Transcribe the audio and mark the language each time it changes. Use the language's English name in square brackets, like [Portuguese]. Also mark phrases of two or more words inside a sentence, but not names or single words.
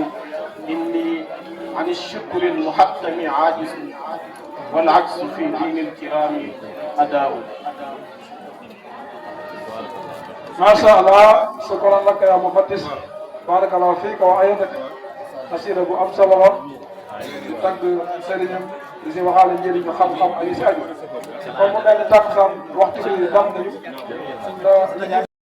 [Arabic] إني عن الشكر المحتم عاجز والعجز في دين الكرام أداء. ما شاء الله. شكرا لك يا مفتش. بارك الله فيك وأيدك. [Wolof] قصيدة bu am solo la di tagg sëriñam di si waxaale njëriñu xam-xam ak yi si aju comme mu mel ni tàkkusaan waxtu bi dam nañu